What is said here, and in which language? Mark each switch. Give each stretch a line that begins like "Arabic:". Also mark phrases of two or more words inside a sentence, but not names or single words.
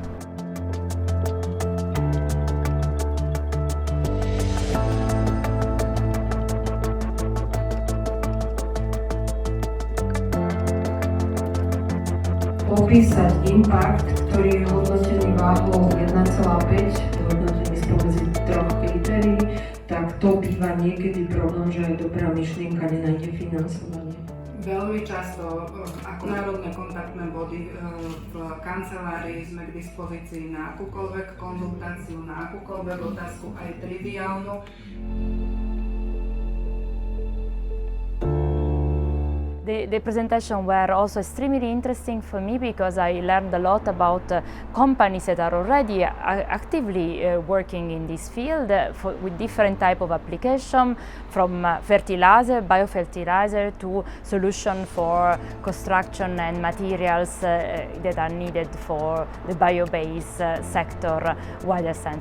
Slovak: Popísať impact, ktorý je hodnotený váhou 1,5, hodnotený spomedzi troch kritérií, tak to býva niekedy problém, že aj dobrá myšlienka nenájde financovanie. Veľmi často ako národné kontaktné body v kancelárii sme k dispozícii na akúkoľvek konzultáciu, na akúkoľvek otázku, aj triviálnu.
English: The presentation were also extremely interesting for me because I learned a lot about companies that are already actively working in this field with different type of application, from fertilizer, biofertilizer to solution for construction and materials that are needed for the bio-based sector wider sense.